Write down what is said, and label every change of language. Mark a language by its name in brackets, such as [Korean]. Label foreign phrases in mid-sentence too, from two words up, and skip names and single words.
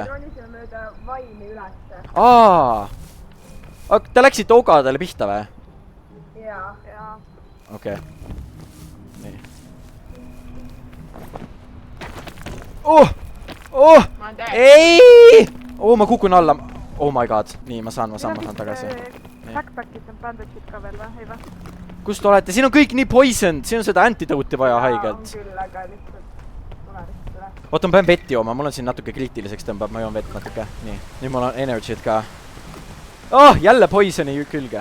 [Estonian] ronisime mööda vaini ülesse. Te läksite ogadele pihta või? jaa. okei. nii. ma olen täiesti. ei! ma kukun alla. [English] Oh my god. [Estonian] nii, ma saan tagasi. Backpack'is on bandage'id ka veel või? Ei või? kus te olete? siin on kõik nii poisoned, siin on seda antidote'i vaja haigelt. küll, aga lihtsalt tule vist üle. oota, ma pean vett jooma, mul on siin natuke kriitiliseks tõmbab, ma joon vett natuke. nii, nüüd mul on energy't ka. jälle poisoni külge.